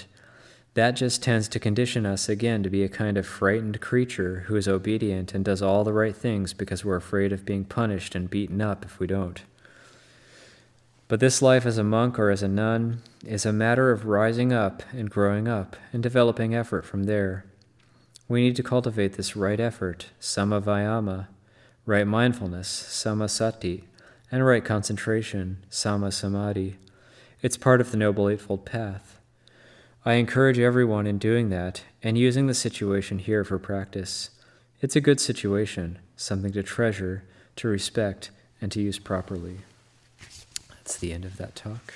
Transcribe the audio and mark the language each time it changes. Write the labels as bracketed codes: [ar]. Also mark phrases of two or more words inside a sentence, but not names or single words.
[en] That just tends to condition us again to be a kind of frightened creature who is obedient and does all the right things because we're afraid of being punished and beaten up if we don't. But this life as a monk or as a nun is a matter of rising up and growing up and developing effort from there. We need to cultivate this right effort, [pi] samma vayama, [en] right mindfulness, [pi] samma sati, [en] and right concentration, [pi] samma samadhi. [en] It's part of the Noble Eightfold Path. I encourage everyone in doing that and using the situation here for practice. It's a good situation, something to treasure, to respect, and to use properly. That's the end of that talk.